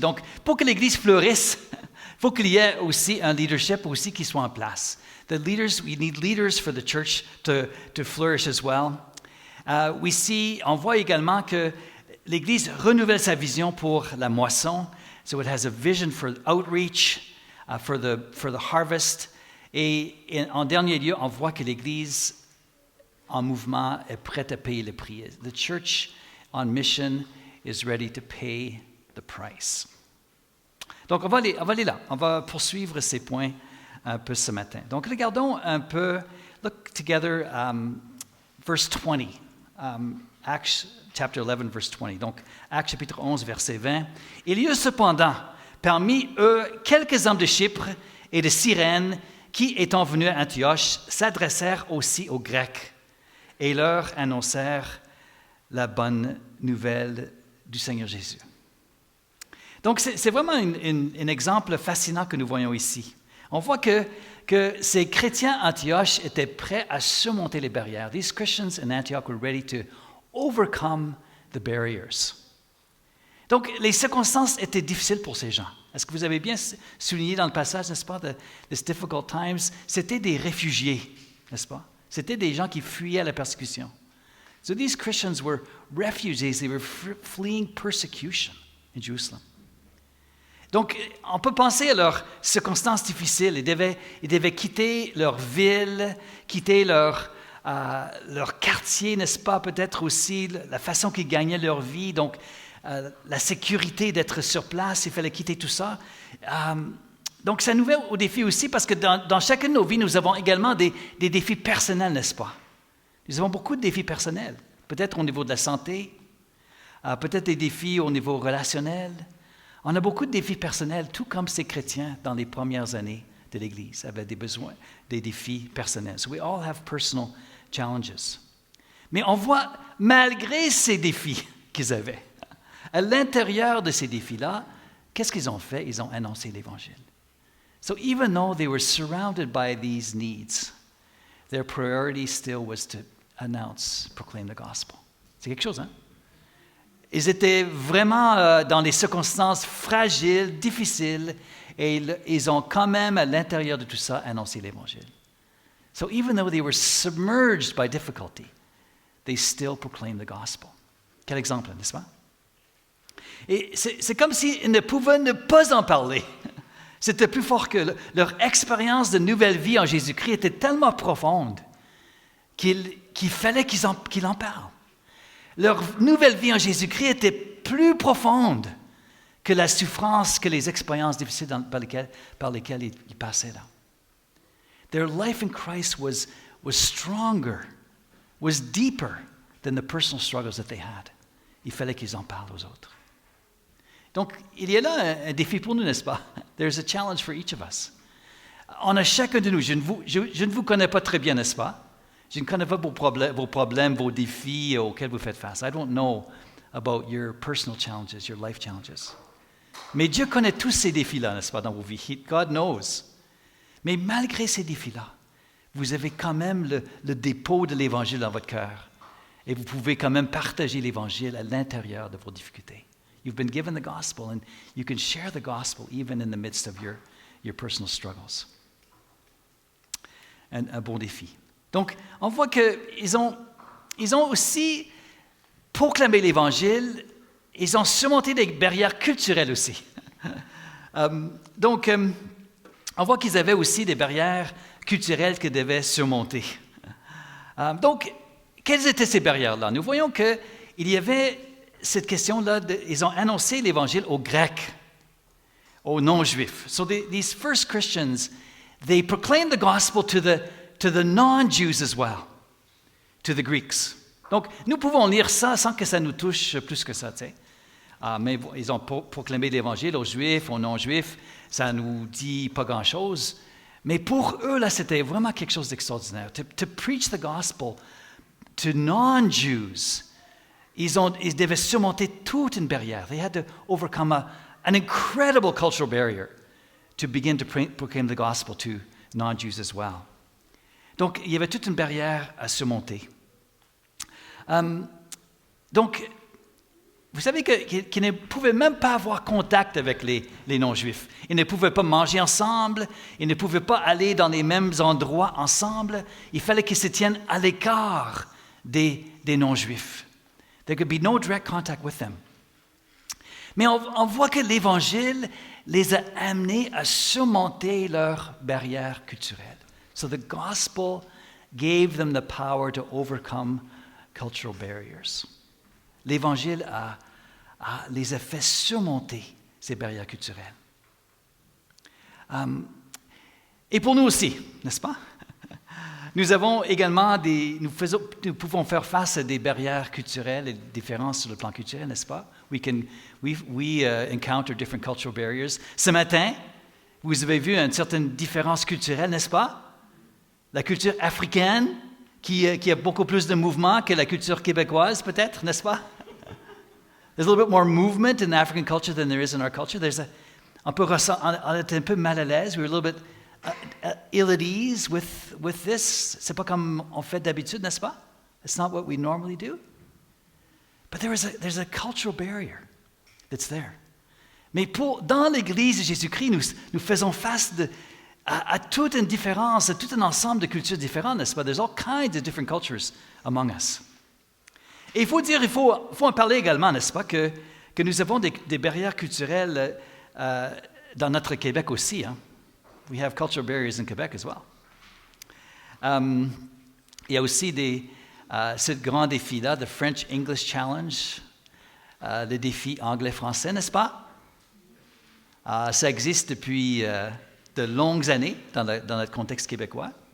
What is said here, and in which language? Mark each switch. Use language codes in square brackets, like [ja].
[fr] Donc, pour que l'Église fleurisse, il faut qu'il y ait aussi un leadership aussi qui soit en place. [en] We need leaders for the church to flourish as well. [fr] On voit également que l'Église renouvelle sa vision pour la moisson, [en] So it has a vision for outreach, for the harvest. [fr] Et en dernier lieu, on voit que l'Église en mouvement est prête à payer le prix. [en] The church on mission is ready to pay the price. [fr] Donc, on va aller là. On va poursuivre ces points un peu ce matin. Donc, regardons un peu, [en] look together, [fr] verse 20. [en] Acts chapter 11, verse 20. [fr] Donc, Actes chapitre 11, verset 20. Il y eut cependant parmi eux quelques hommes de Chypre et de Cyrène qui, étant venus à Antioche, s'adressèrent aussi aux Grecs et leur annoncèrent la bonne nouvelle du Seigneur Jésus. Donc, c'est vraiment un exemple fascinant que nous voyons ici. On voit que ces chrétiens à Antioche étaient prêts à surmonter les barrières. [en] These Christians in Antioch were ready to overcome the barriers. [fr] Donc, les circonstances étaient difficiles pour ces gens. Est-ce que vous avez bien souligné dans le passage, n'est-ce pas, [en] These difficult times? [fr] C'était des réfugiés, n'est-ce pas? C'était des gens qui fuyaient la persécution. [en] So these Christians were refugees. They were fleeing persecution in Jerusalem. [fr] Donc, on peut penser à leurs circonstances difficiles. Ils devaient quitter leur ville, quitter leur quartier, n'est-ce pas? Peut-être aussi la façon qu'ils gagnaient leur vie. Donc, la sécurité d'être sur place, il fallait quitter tout ça. Donc, ça nous met au défi aussi parce que dans chacune de nos vies, nous avons également des défis personnels, n'est-ce pas? Nous avons beaucoup de défis personnels. Peut-être au niveau de la santé, peut-être des défis au niveau relationnel. On a beaucoup de défis personnels, tout comme ces chrétiens dans les premières années de l'Église avaient des besoins, des défis personnels. [en] So we all have personal challenges. [fr] Mais on voit, malgré ces défis qu'ils avaient, à l'intérieur de ces défis-là, qu'est-ce qu'ils ont fait? Ils ont annoncé l'Évangile. [en] So even though they were surrounded by these needs, their priority still was to proclaim the gospel. [fr] C'est quelque chose, hein? Ils étaient vraiment dans des circonstances fragiles, difficiles, et ils ont quand même, à l'intérieur de tout ça, annoncé l'Évangile. [en] So even though they were submerged by difficulty, they still proclaimed the gospel. [fr] Quel exemple, n'est-ce pas? Et c'est comme s'ils ne pouvaient ne pas en parler. C'était plus fort que leur expérience de nouvelle vie en Jésus-Christ était tellement profonde qu'il fallait qu'ils en parlent. Leur nouvelle vie en Jésus-Christ était plus profonde que la souffrance, que les expériences difficiles par lesquelles ils passaient là. [en] Their life in Christ was stronger, was deeper than the personal struggles that they had. [fr] Il fallait qu'ils en parlent aux autres. Donc, il y a là un défi pour nous, n'est-ce pas? [en] There's a challenge for each of us. [fr] On a chacun de nous, je ne vous connais pas très bien, n'est-ce pas? Je ne connais pas vos problèmes, vos défis auxquels vous faites face. [en] I don't know about your personal challenges, your life challenges. [fr] Mais Dieu connaît tous ces défis-là, n'est-ce pas, dans vos vies. [en] God knows. [fr] Mais malgré ces défis-là, vous avez quand même le dépôt de l'Évangile dans votre cœur. Et vous pouvez quand même partager l'Évangile à l'intérieur de vos difficultés. [en] You've been given the gospel, and you can share the gospel even in the midst of your personal struggles. [fr] Un bon défi. Donc, on voit qu'ils ont aussi proclamé l'Évangile, ils ont surmonté des barrières culturelles aussi. Donc, on voit qu'ils avaient aussi des barrières culturelles qu'ils devaient surmonter. Donc, quelles étaient ces barrières-là? Nous voyons qu'il y avait cette question-là, ils ont annoncé l'Évangile aux Grecs, aux non-Juifs. [en] So these first Christians, they proclaimed the gospel to the non-Jews as well, to the Greeks. [fr] Donc, nous pouvons lire ça sans que ça nous touche plus que ça, tu sais. Mais ils ont proclamé l'Évangile aux Juifs, aux non-Juifs, ça nous dit pas grand-chose. Mais pour eux, là, c'était vraiment quelque chose d'extraordinaire. [en] To preach the gospel to non-Jews, [fr] ils devaient surmonter toute une barrière. [en] They had to overcome an incredible cultural barrier to begin to proclaim the gospel to non-Jews as well. [fr] Donc, il y avait toute une barrière à surmonter. Donc, vous savez qu'ils ne pouvaient même pas avoir contact avec les non-juifs. Ils ne pouvaient pas manger ensemble, ils ne pouvaient pas aller dans les mêmes endroits ensemble. Il fallait qu'ils se tiennent à l'écart des non-juifs. [en] There could be no direct contact with them. [fr] Mais on voit que l'Évangile les a amenés à surmonter leurs barrières culturelles. [en] So the gospel gave them the power to overcome cultural barriers. [fr] L'Évangile les a fait surmonter ces barrières culturelles. Et pour nous aussi, n'est-ce pas? Nous avons également nous pouvons faire face à des barrières culturelles et des différences sur le plan culturel, n'est-ce pas? [en] We encounter different cultural barriers. [fr] Ce matin, vous avez vu une certaine différence culturelle, n'est-ce pas? La culture africaine, qui a beaucoup plus de mouvement que la culture québécoise, peut-être, n'est-ce pas? [en] There's a little bit more movement in African culture than there is in our culture. [fr] On est un peu mal à l'aise. [en] We're a little bit ill at ease with this. [fr] C'est pas comme on fait d'habitude, n'est-ce pas? [en] It's not what we normally do. But there's a cultural barrier that's there. [fr] Mais dans l'Église de Jésus-Christ, nous faisons face à toute une différence, à tout un ensemble de cultures différentes, n'est-ce pas? [en] There's all kinds of different cultures among us. [fr] Et il faut en parler également, n'est-ce pas, que nous avons des barrières culturelles dans notre Québec aussi. Hein? [en] We have cultural barriers in Quebec as well. [fr] Il y a aussi ce grand défi-là, [en] the French English Challenge, [fr] le défi anglais-français, n'est-ce pas? Ça existe depuis de longues années dans notre contexte québécois.